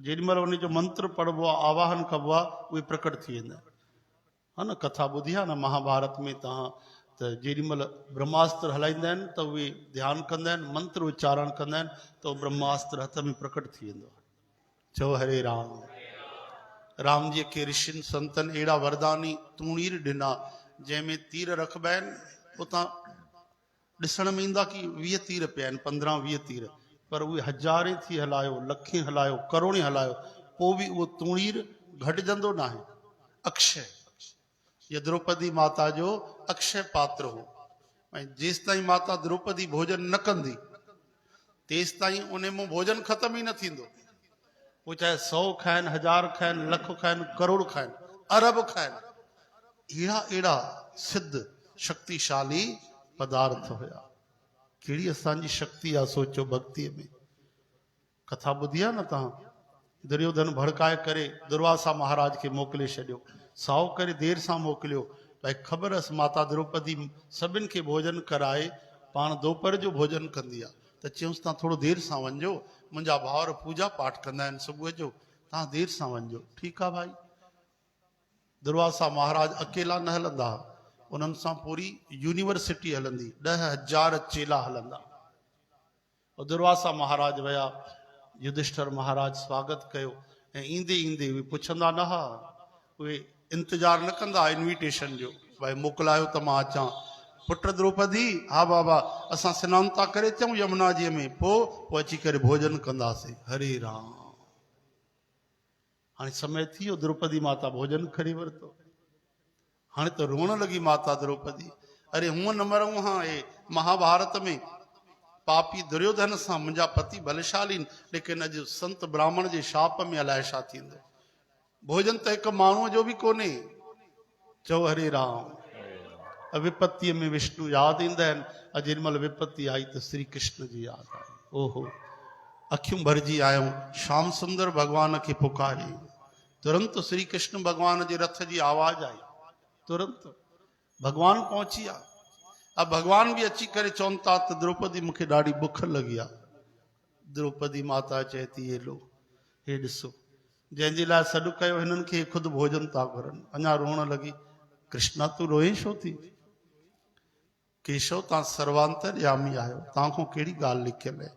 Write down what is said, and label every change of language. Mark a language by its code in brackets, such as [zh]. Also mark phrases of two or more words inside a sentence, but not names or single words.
[sd] जेॾीमहिल उन जो मंत्र पढ़बो आहे, आवाहन कबो आहे, उहे प्रकट थी वेंदा आहिनि। हा न, कथा ॿुधी आहे न महाभारत में तव्हां, त जेॾीमहिल ब्रह्मास्त्र हलाईंदा आहिनि त उहे ध्यानु कंदा आहिनि, मंत्र उच्चारण कंदा आहिनि, त उहो ब्रह्मास्त्र हथ में प्रकट थी वेंदो आहे। चओ हरे राम। राम जी खे ऋषियुनि संतनि अहिड़ा वरदानी तूणीर ॾिना जंहिंमें तीर रखबा आहिनि, उतां ॾिसण में ईंदा कि 20 तीर पिया आहिनि, 15-20 तीर, पर उहे हज़ारे थी हलायो, लखे हलायो, करोड़े हलायो, पोइ बि उहो तूणीर घटिजंदो न आहे। अक्षय, ये द्रौपदी माता जो अक्षय पात्र हो। ऐं जेसि ताईं माता द्रौपदी भोजन न कंदी तेसि ताईं उन मां भोजन ख़तम ई न थींदो। [hi] वो चाहे [sd] 100 खाइनि, 1000 खाइनि, लख खाइनि, करोड़ खाइनि, अरब खाइनि, अहिड़ा अहिड़ा सिद्ध शक्तिशाली पदार्थ हुया। कहिड़ी असांजी शक्ति आहे सोचो भक्तीअ में। कथा ॿुधी आहे न तव्हां, दुर्योधन भड़काए करे दुर्वासा महाराज खे मोकिले छॾियो, साओ करे देर सां मोकिलियो, भई ख़बर हुअसि माता द्रौपदी सभिनि खे भोजन कराए पाण दोपहर जो भोजन कंदी आहे, त चयूंसि तव्हां थोरो देर सां वञिजो, मुंहिंजा भाउर पूजा पाठ कंदा आहिनि सुबुह जो, तव्हां देर सां वञिजो। ठीकु आहे भाई। दुर्वासा महाराज अकेला न हलंदा, उन्हनि सां पूरी यूनिवर्सिटी हलंदी, 10,000 चेला हलंदा। दुर्वासा महाराज विया, युधिष्ठिर महाराज स्वागत कयो, ऐं ईंदे ईंदे उहे पुछंदा न हा, उहे इंतज़ारु न कंदा इन्विटेशन जो, भाई मोकिलायो त मां अचां। पुट द्रौपदी, हा बाबा असां सनानु था करे अचूं यमुना जीअ में, पोइ अची करे भोजन कंदासीं। हरे राम। हाणे समय थी वियो, द्रौपदी माता भोजन खणी वरितो। हाणे त रोअण लॻी माता द्रौपदी, अरे हूअं न मरूं हा, हे महाभारत में पापी दुर्योधन सां मुंहिंजा पति बलशाली, लेकिन अॼु संत ब्राह्मण जे शाप में अलाए छा थींदो। भोजन त हिकु माण्हूअ जो बि कोन्हे। चओ हरे राम। विपत्तीअ में विष्णु यादि ईंदा आहिनि। अॼु जेॾीमहिल विपत्ति आई त श्री कृष्ण जी यादि आई। ओहो, अखियूं भरिजी आयूं, श्याम सुंदर भगवान खे पुकारी, तुरंत श्री कृष्ण भगवान जे रथ जी आवाज़ आई, तुरंत भगवान पहुची विया। [hi] अब भगवान भी [sd] अची करे चवनि था त द्रौपदी मूंखे ॾाढी बुख लॻी आहे। द्रौपदी माता चए थी, हे लो, हे ॾिसो, जंहिंजे लाइ सॾु कयो हिननि खे ख़ुदि भोजन था घुरनि। अञा रोअण लॻी, कृष्णा तूं रोए छो थी? केशव तव्हां सर्वांतरयामी आहियो, तव्हां खां कहिड़ी ॻाल्हि लिखियल आहे?